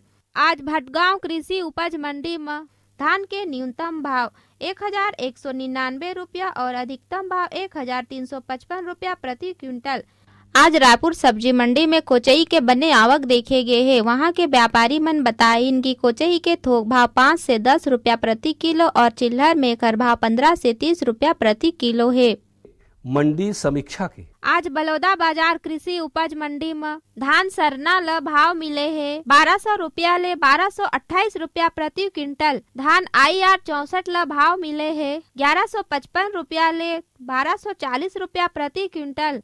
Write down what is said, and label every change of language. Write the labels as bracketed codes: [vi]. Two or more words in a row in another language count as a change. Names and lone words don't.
[hne] आज भटगांव कृषि उपज मंडी में धान के न्यूनतम भाव 1199 रुपया और अधिकतम भाव 1355 रुपया प्रति क्विंटल। आज रायपुर सब्जी मंडी में कोचई के बने आवक देखे गए हैं। वहां के व्यापारी मन बताए इनकी कोचई के थोक भाव 5 से 10 रुपया प्रति किलो और चिल्हर में कर भाव 15 से 30 रुपया प्रति किलो है। मंडी समीक्षा के आज बलौदा बाजार कृषि उपज मंडी में धान सरना ल भाव मिले है 1200 रुपया ले 1228 रुपया प्रति क्विंटल। धान IR 64 ल भाव मिले है 1155 रुपया ले 1240 रुपया प्रति क्विंटल।